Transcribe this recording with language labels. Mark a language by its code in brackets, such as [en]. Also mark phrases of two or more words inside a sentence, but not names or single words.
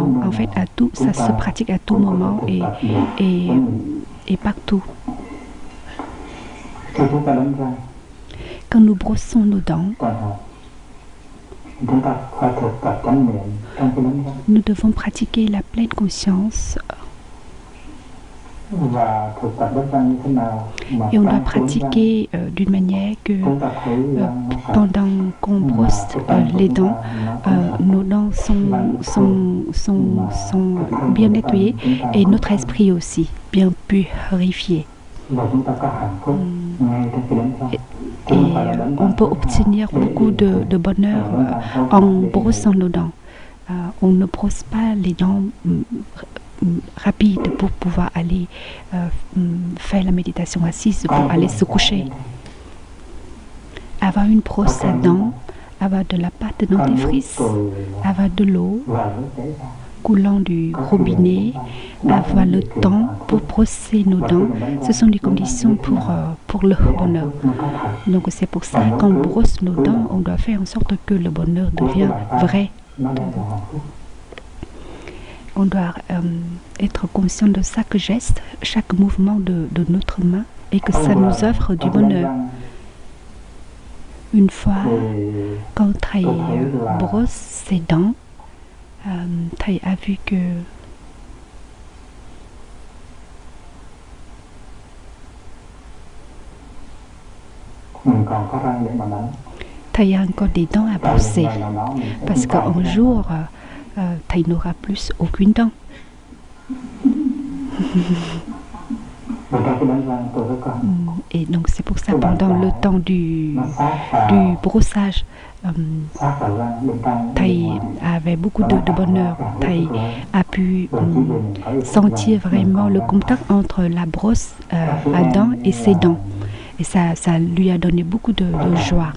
[fr] En fait, ça se pratique à tout moment et partout. [vi] khi chúng ta đánh răng [fr] Quand nous brossons nos dents, [vi] toàn học chúng ta phải thực tập chánh niệm trong cái đánh răng [fr] nous devons pratiquer la pleine conscience [vi] và thực tập đánh răng như thế nào mà [fr] et on doit [vi] đang cuốn răng [fr] pratiquer d'une manière que [vi] chúng ta thấy răng nó sạch [fr] pendant qu'on brosse les dents, nos dents sont bien nettoyées et notre esprit aussi bien purifié. [vi] và chúng ta có hạnh phúc ngay trong cái đánh răng. [fr] Et on peut obtenir beaucoup de bonheur en brossant nos dents. On ne brosse pas les dents rapides pour pouvoir aller faire la méditation assise, pour aller se coucher. Avoir une brosse à dents, avoir de la pâte dentifrice, avoir de l'eau [vi] và nước chảy ra [fr] coulant du robinet, avoir le temps pour brosser nos dents, ce sont des conditions pour le bonheur. Donc c'est pour ça qu'on brosse nos dents, on doit faire en sorte que le bonheur devienne vrai. [vi] nó đang là hạnh phúc. [fr] On doit être conscient de chaque geste, chaque mouvement de notre main et que ça nous offre du bonheur. Une fois, quand Thầy brosse ses dents, Thầy a vu que [vi] mình còn có răng để mà đánh. [fr] Thầy a encore des dents à brosser parce qu'un jour, Thầy n'aura plus aucune dent. [vi] Và trong cái đánh răng tôi rất có hạnh phúc. [fr] Et donc c'est pour ça pendant le temps du brossage, Thầy avait beaucoup de bonheur. Thầy a pu sentir vraiment le contact entre la brosse à dents et ses dents. Et ça lui a donné beaucoup de joie.